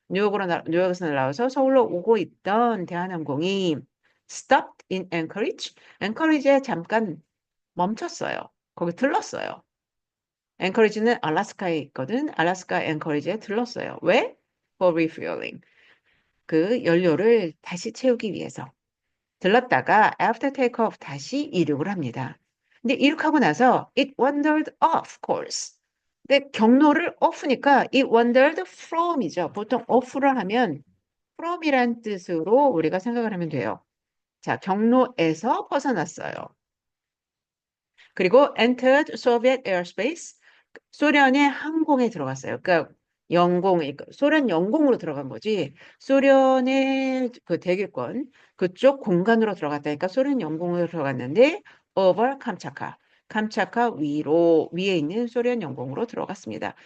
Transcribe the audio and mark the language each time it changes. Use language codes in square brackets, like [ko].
[ko] 뉴욕에서 날아와서 서울로 오고 있던 대한항공이 [en] stopped in Anchorage. [ko] 앵커리지에 잠깐 멈췄어요. 거기 들렀어요. 앵커리지는 알래스카에 있거든. 알래스카 앵커리지에 들렀어요. 왜? [en] For refueling. [ko] 그 연료를 다시 채우기 위해서. 들렀다가 [en] after takeoff [ko] 다시 이륙을 합니다. 근데 이륙하고 나서 [en] it wandered off course. [ko] 근데 경로를 off니까 [en] it wandered [ko] from이죠. 보통 off를 하면 from이란 뜻으로 우리가 생각을 하면 돼요. 자, 경로에서 벗어났어요. 그리고 [en] entered Soviet airspace. [ko] 소련의 항공에 들어갔어요. 그러니까 소련 영공으로 들어간 거지. 소련의 그 대기권 그쪽 공간으로 들어갔다니까 소련 영공으로 들어갔는데 over 캄차카. 캄차카 위에 있는 소련 영공으로 들어갔습니다.